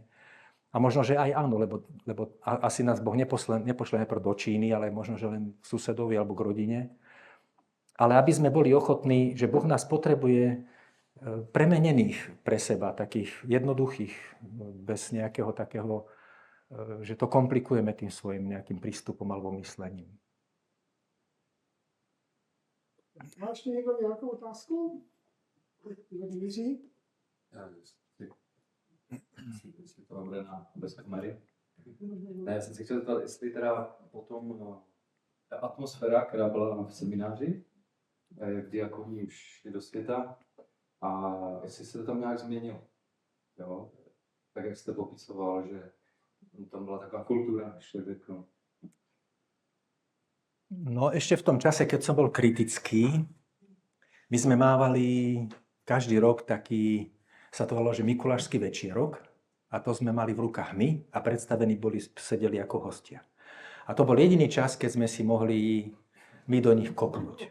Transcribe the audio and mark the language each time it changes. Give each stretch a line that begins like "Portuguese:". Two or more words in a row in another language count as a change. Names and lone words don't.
Slovak: A možno, že aj áno, lebo asi nás Boh nepošle najprv do Číny, ale možno, že len k susedovi alebo k rodine. Ale aby sme boli ochotní, že Boh nás potrebuje premenených pre seba, takých jednoduchých, bez nejakého takého, že to komplikujeme tým svojim nejakým prístupom alebo myslením.
Czech: Má ještě někdo nějakou otázku? Jiří? Jestli to bude bez kamery. Ne, já jsem si chtěl zeptat, jestli teda potom ta atmosféra, která byla v semináři, jak diakoni už šli do světa, a jestli se to tam nějak změnilo. Jo? Tak jak jste popisoval, že tam byla taková kultura, ještě řeknu.
Slovak: No ešte v tom čase, keď som bol kritický, my sme mávali každý rok taký, sa to volalo, že Mikulášsky večierok a to sme mali v rukách my a predstavení sedeli ako hostia. A to bol jediný čas, keď sme si mohli my do nich kopnúť.